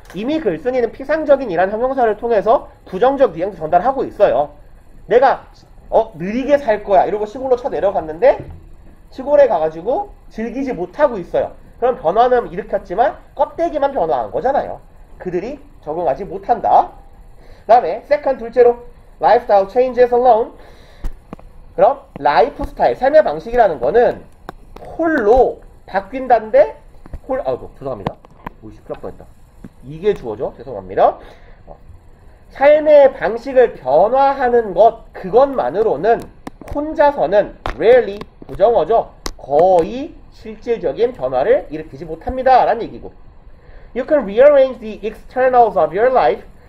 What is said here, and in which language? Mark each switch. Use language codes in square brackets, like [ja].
[ko] 이미 글쓴이는 피상적인 이란 형용사를 통해서 부정적 뉘앙스 전달하고 있어요. 내가 느리게 살 거야 이러고 시골로 쳐내려갔는데 시골에 가가지고 즐기지 못하고 있어요. 그럼 변화는 일으켰지만 껍데기만 변화한 거잖아요. 그들이 적응하지 못한다. 그 다음에 [en] second [ko] 둘째로 [en] lifestyle changes alone. [ko] 그럼 라이프 스타일, 삶의 방식이라는 거는 홀로 바뀐다는데 아이고 죄송합니다. 오이씨 큰일 날 뻔했다. 이게 주어져. 죄송합니다. 삶의 방식을 변화하는 것 그것만으로는 혼자서는 rarely 부정어죠. 거의 실질적인 변화를 일으키지 못합니다. 라는 얘기고. [en] You can rearrange the externals of your life.